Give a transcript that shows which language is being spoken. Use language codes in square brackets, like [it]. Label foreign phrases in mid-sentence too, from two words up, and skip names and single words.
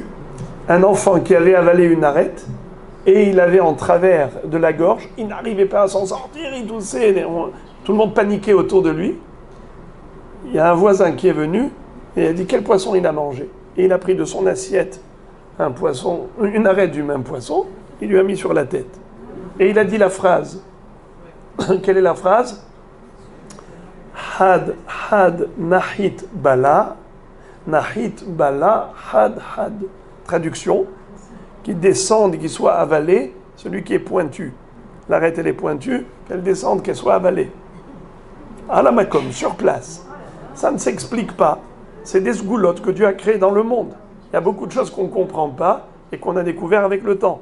[fr] Un enfant qui avait avalé une arête et il avait en travers de la gorge, il n'arrivait pas à s'en sortir, il toussait, tout le monde paniquait autour de lui. Il y a un voisin qui est venu et il a dit quel poisson il a mangé. Et il a pris de son assiette un poisson, une arête du même poisson, il lui a mis sur la tête. Et il a dit la phrase. Quelle est la phrase? [arc] Had, had, nahit, bala, had, had. [fr] Traduction, qui descende, qui soit avalé, celui qui est pointu. L'arête, elle est pointue, qu'elle descende, qu'elle soit avalée. À la makom, sur place. Ça ne s'explique pas. C'est des sgoulottes que Dieu a créées dans le monde. Il y a beaucoup de choses qu'on ne comprend pas et qu'on a découvert avec le temps.